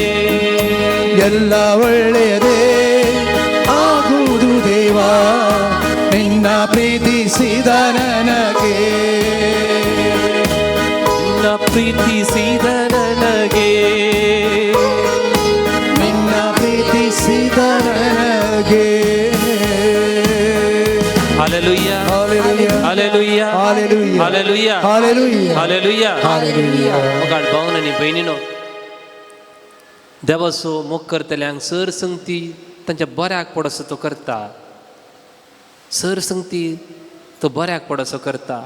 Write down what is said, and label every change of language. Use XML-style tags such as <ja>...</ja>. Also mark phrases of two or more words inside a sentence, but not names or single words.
<kn>ಎಲ್ಲ ಒಳ್ಳೆಯದೇ ಆಗುವುದು ದೇವಾ, ನಿನ್ನ ಪ್ರೀತಿಸಿದ ನನಗೆ. ನಿನ್ನ ಪ್ರೀತಿಸಿದ ನನಗೆ, ನಿನ್ನ ಪ್ರೀತಿಸಿದ ನನಗೆ. ಹಲ್ಲೆಲೂಯಾ, Hallelujah. हालेलुया हालेलुया हालेलुया हालेलुया हालेलुया हालेलुया</kn> <kok>मोगाळ भावन आनी भयणीनो, देवाचो मोग करतल्यांक सर संगती तांच्या बऱ्याक पडसो तो करता. सर संगती तो बऱ्याक पडसो करता.</kok>